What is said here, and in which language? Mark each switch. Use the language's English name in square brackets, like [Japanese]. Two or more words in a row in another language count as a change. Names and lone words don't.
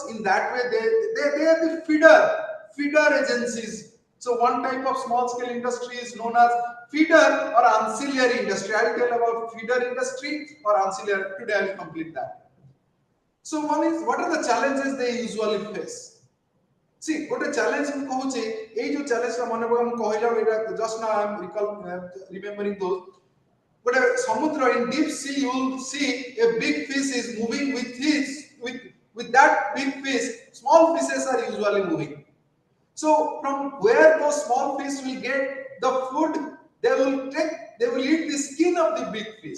[English] In that way, they are the feeder agencies. So one type of small scale industry is known as feeder or ancillary industry. I will tell about feeder industry or ancillary. Today I will complete that. So one is, what are the challenges they usually face? See, what a challenge [Odia] ମୁଁ କହୁଛି ଏଇ ଯୋଉ ଚ୍ୟାଲେଞ୍ଜଟା ମନେ ପକା ମୁଁ କହିଲା ଏଇଟା [English] just now I am remembering those. But a samudra in deep sea, you will see a big fish is moving with that big fish. Small fishes are usually moving. So from where those small fish will get the food, they will eat the skin of the big fish.